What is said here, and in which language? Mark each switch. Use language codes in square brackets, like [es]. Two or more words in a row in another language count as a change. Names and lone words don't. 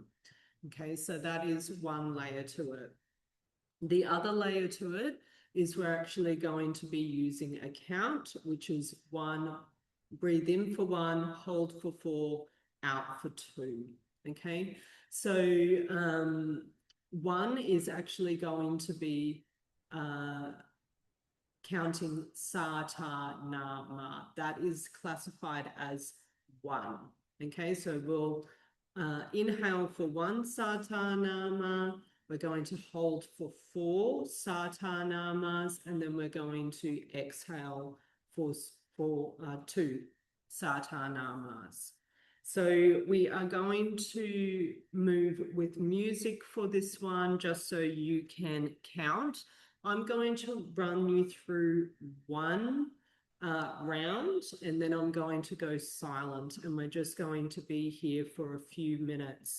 [en] Okay, so that is one layer to it. The other layer to it is we're actually going to be using a count, which is 1, breathe in for 1, hold for 4, out for 2. Okay, so 1 is actually going to be counting [sa] sa, ta, na, ma. [en] That is classified as 1. Okay, so we'll inhale for 1 [sa] sa, ta, na, ma. [en] We're going to hold for 4 [sa] sa, ta, na, mas, [en] and then we're going to exhale for 2 [sa] sa, ta, na, mas. [en] So we are going to move with music for this one, just so you can count. I'm going to run you through one round, and then I'm going to go silent, and we're just going to be here for a few minutes.